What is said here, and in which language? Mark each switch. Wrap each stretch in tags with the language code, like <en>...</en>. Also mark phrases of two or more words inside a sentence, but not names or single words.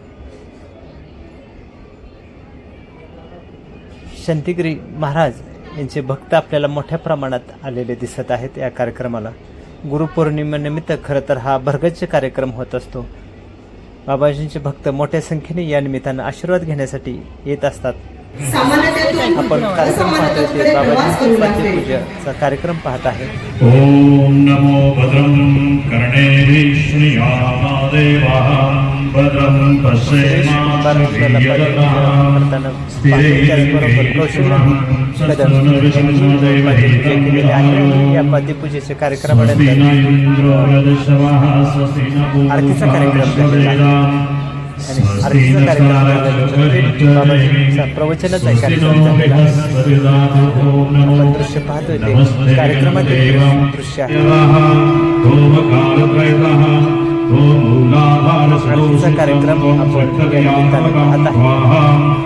<mr>शांतिगिरी महाराज यांचे भक्त आपल्याला मोठ्या प्रमाणात आलेले दिसत आहेत या कार्यक्रमाला. गुरुपौर्णिमेनिमित्त खरं तर हा भरगच्च कार्यक्रम होत असतो. बाबाजींचे भक्त मोठ्या संख्येने या निमित्तानं आशीर्वाद घेण्यासाठी येत असतात. आपण कार्यक्रम पाहतोय ते बाबाजींची पूजाचा कार्यक्रम पाहत आहे.</mr> <sa>ओम नमो भद्रं कर्णेभिः श्रीयामदेवाः भद्रं</sa> <mr>या पदपूजेच्या कार्यक्रमानंतर आरतीचा कार्यक्रम झालेला आहे. आणि आरतीचा कार्यक्रम बाबाजींचा प्रवचनच ऐकायला झालेला आहे. आपण दृश्य पाहतोय ते कार्यक्रमातील दृश्य आहे. आरतीचा कार्यक्रम आपण या निमित्तानं पाहत आहे.</mr>